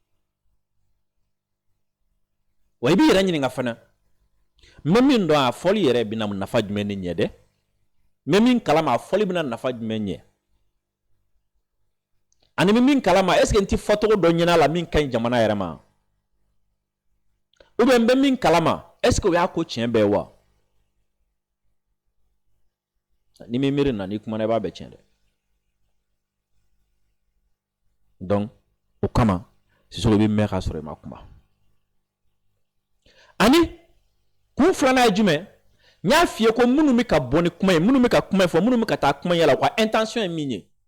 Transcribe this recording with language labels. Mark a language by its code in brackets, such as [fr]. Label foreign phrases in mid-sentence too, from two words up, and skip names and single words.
[bm] wa i b'i yɛrɛ ɲininka fana n bɛ min dɔn a fɔli yɛrɛ bɛna nafa jumɛn de ɲɛ dɛ n bɛ min kalama a fɔli bɛna nafa jumɛn ɲɛ ani bɛ min kalama [fr] est-ce que [bm] n tɛ fɔcogo dɔ ɲɛna la min ka ɲi jamana yɛrɛ ma [fr] ou bien [bm] n bɛ min kalama [fr] est-ce que [bm] o y'a ko tiɲɛ bɛɛ wa ni min miiri na n'i kumana i b'a bɛɛ tiɲɛ dɛ donc o kama Sisoko i bɛ mɛn k'a sɔrɔ i ma kuma ani kun filanan ye jumɛn n y'a f'i ye ko minnu bɛ ka bɔ ni kuma ye minnu bɛ ka kuma fɔ minnu bɛ ka taa kuma yala u ka intention ye min ye